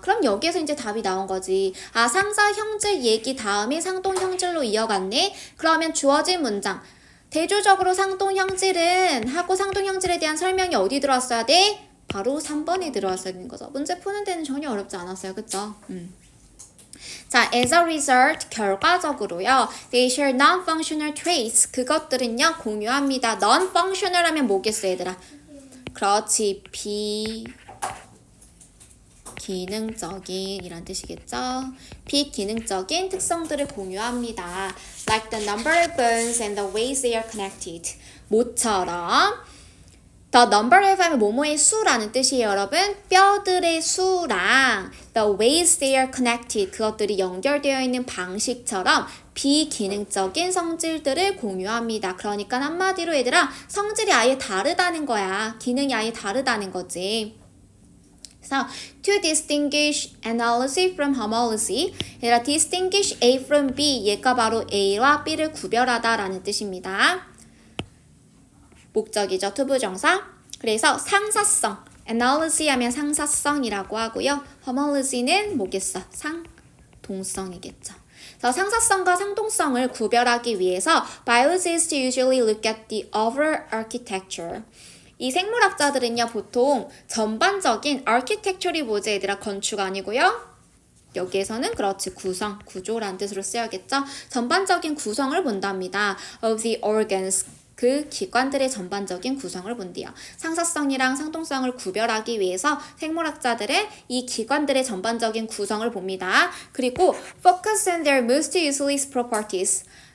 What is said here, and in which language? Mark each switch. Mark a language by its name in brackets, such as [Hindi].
[Korean] 그럼 여기에서 이제 답이 나온 거지. 아, 상사 형질 얘기 다음에 상동 형질로 이어갔네? 그러면 주어진 문장. 대조적으로 상동 형질은 하고 상동 형질에 대한 설명이 어디 들어왔어야 돼? 바로 3번에 들어왔어야 되는 거죠. 문제 푸는 데는 전혀 어렵지 않았어요. 그쵸? [English] 자, as a result, [Korean] 결과적으로요. [English] They share non-functional traits. [Korean] 그것들은요, 공유합니다. non-functional 하면 뭐겠어, 얘들아? 그렇지, 비기능적인 이란 뜻이겠죠? 비기능적인 특성들을 공유합니다. [English] Like the number of bones and the ways they are connected. [Korean] 모처럼 The number of 하면 뭐뭐의 수라는 뜻이에요, 여러분. 뼈들의 수랑 the ways they are connected, 그것들이 연결되어 있는 방식처럼 비기능적인 성질들을 공유합니다. 그러니까 한마디로 얘들아, 성질이 아예 다르다는 거야. 기능이 아예 다르다는 거지. 그래서 to distinguish analogy from homology, 얘들아, distinguish A from B, 얘가 바로 A와 B를 구별하다라는 뜻입니다. 목적이죠. 투부정사. 그래서 상사성. analogy 하면 상사성이라고 하고요. homology는 뭐겠어? 상동성이겠죠. [English] 그래서 상사성과 상동성을 구별하기 위해서 biologists usually look at the overall architecture. [Korean] 이 생물학자들은요, 보통 전반적인 architecture이 뭐지, 얘들아? 건축 아니고요. 여기에서는 그렇지, 구성, 구조라는 뜻으로 쓰여야겠죠. 전반적인 구성을 본답니다. [English] of the organs. [Korean] 그 기관들의 전반적인 구성을 본대요. 상사성이랑 상동성을 구별하기 위해서 생물학자들은 이 기관들의 전반적인 구성을 봅니다. 그리고 focus on their most useless properties.